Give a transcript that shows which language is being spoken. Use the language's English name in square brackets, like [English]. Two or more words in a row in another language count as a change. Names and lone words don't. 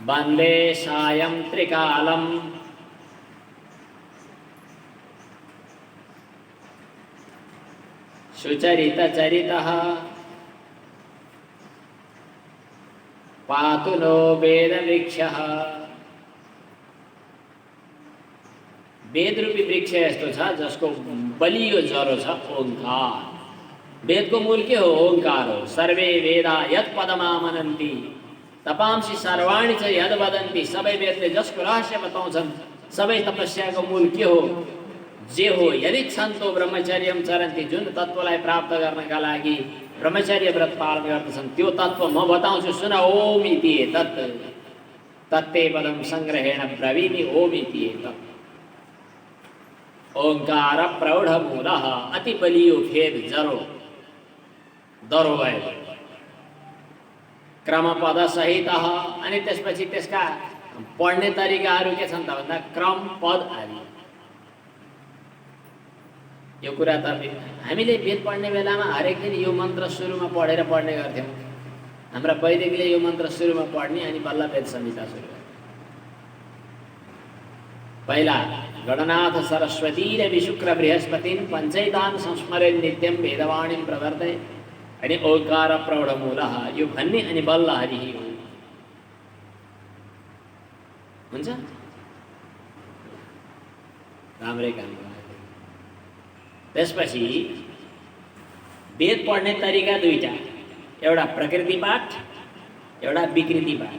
[Sanskrit] वन्दे सायं त्रिकालम् सुचरितचरितः पातु नो वेदवृक्षः। [Nepali] वेद रूपी वृक्ष यस्तो छ जसको बलियो जरो छ ओंकार। वेदको मूल के हो? ओंकार हो। [Sanskrit] सर्वे वेदा यत् पदमामनन्ति तपांसि सर्वाणि च यद् वदन्ति। [Nepali] सबै वेदले जसको रहस्य बताउँछन्, सबै तपस्याको मूल के हो? जे हो [Sanskrit] यदि छन्तो ब्रह्मचर्यम चरन्ति, [Nepali] जुन तत्त्वलाई प्राप्त गर्नका लागि ब्रह्मचर्य व्रत पालन गर्दछन् त्यो तत्त्व म बताउँछु, सुन। [Sanskrit] ओम इति एतत् तत्ते पदम संग्रहेण ब्रवीमि ओम इति एतत्। ओंकार प्रौढ मूलः, [Nepali] अति बलियो फेद जरो दरो भयो। क्रमपद सहित, अनि त्यसपछि त्यसका पढ्ने तरिकाहरू के छन् त भन्दा क्रम पद आदि। यो कुरा त हामीले वेद पढ्ने बेलामा हरेक दिन यो मन्त्र सुरुमा पढेर पढ्ने गर्थ्यौँ। हाम्रा वैदिकले यो मन्त्र सुरुमा पढ्ने, अनि बल्ल वेद संहिता सुरु गर्ने। [Sanskrit] पहिला गणनाथ सरस्वती र विशुक्र बृहस्पतिन पञ्चैतान् संस्मरेन् नित्यं वेदवाणीं प्रवर्तय, [Nepali] अनि [Sanskrit] ओंकार प्रौढमूलः [Nepali] यो भन्ने, अनि बल्ल हरिः हो। हुन्छ, राम्रै काम गर्नु। त्यसपछि वेद पढ्ने तरिका दुईटा, एउटा प्रकृति पाठ, एउटा विकृति पाठ।